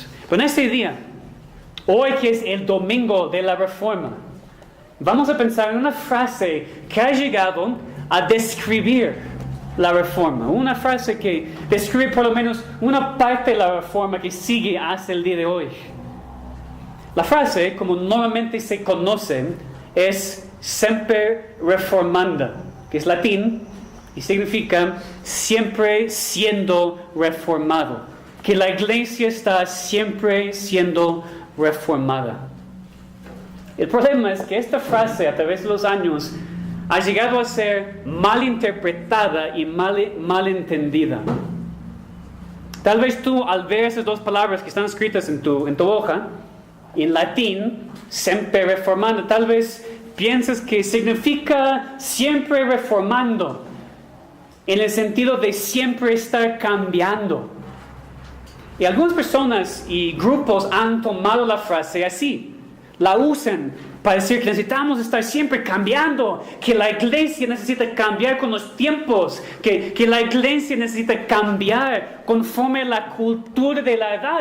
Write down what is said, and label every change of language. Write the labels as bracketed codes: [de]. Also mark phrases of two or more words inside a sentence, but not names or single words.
[es] Pero en este día, hoy que es el domingo de la Reforma, vamos a pensar en una frase que ha llegado a describir la Reforma, una frase que describe por lo menos una parte de la Reforma que sigue hasta el día de hoy. La frase, como normalmente se conoce, es [la] semper reformanda, [es] que es latín y significa siempre siendo reformado, que la iglesia está siempre siendo reformada. El problema es que esta frase a través de los años ha llegado a ser mal interpretada y mal entendida. Tal vez tú, al ver esas 2 palabras que están escritas en tu hoja, en latín, [la] semper reformanda, [es] tal vez piensas que significa siempre reformando, en el sentido de siempre estar cambiando. Y algunas personas y grupos han tomado la frase así, la usan para decir que necesitamos estar siempre cambiando, que la iglesia necesita cambiar con los tiempos, que la iglesia necesita cambiar conforme a la cultura de la edad.